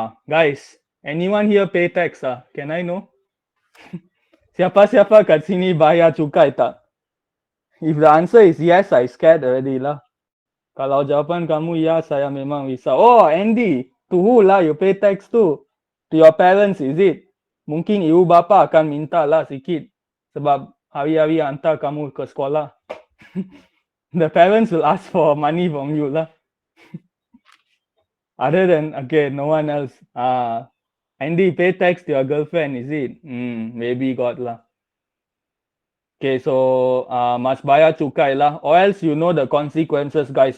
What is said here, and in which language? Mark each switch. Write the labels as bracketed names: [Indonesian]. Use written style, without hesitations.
[English] Guys, anyone here pay tax? Can I know? [Malay] Siapa-siapa kat sini bayar cukai tak? [English] If the answer is yes, I scared already lah. [Malay] Kalau jawapan kamu ya, saya memang risau. [English] Oh, Andy, to who lah you pay tax to? To your parents, is it? [Malay] Mungkin ibu bapa akan minta lah sikit. Sebab hari-hari hantar kamu ke sekolah. [English] The parents will ask for money from you lah. Other than, okay, no one else. Andy, pay tax to your girlfriend, is it? Maybe got lah. Okay, so must [Malay] bayar cukai [English] lah, or else you know the consequences, guys.